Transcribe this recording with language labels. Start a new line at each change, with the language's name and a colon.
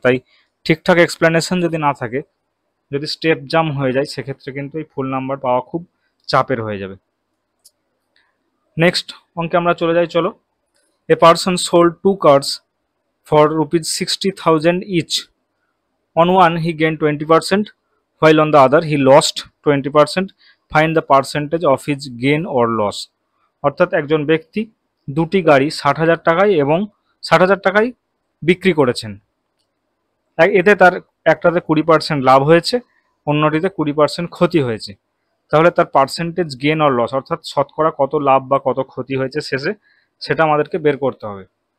Bangla: তাই ঠিকঠাক এক্সপ্লেনেশন যদি না থাকে, যদি স্টেপ জাম্প হয়ে যায়, সেক্ষেত্রে কিন্তু এই ফুল নাম্বার পাওয়া খুব চাপের হয়ে যাবে। নেক্সট অঙ্কে আমরা চলে যাই, চলো।
English: A person sold 2 cars for rupees 60,000 each. On one he gained 20%, while on the other he lost 20%. Find the percentage of his gain or loss.
Bangla: অর্থাৎ একজন ব্যক্তি দুটি গাড়ি 60,000 টাকায় এবং 60,000 টাকায় বিক্রি করেছেন। এতে তার একটাতে 20% লাভ হয়েছে, অন্যটিতে 20% ক্ষতি হয়েছে। তাহলে তার পার্সেন্টেজ গেন অর লস, অর্থাৎ শতকরা কত লাভ বা কত ক্ষতি হয়েছে শেষে, সেটা আমাদেরকে বের করতে হবে।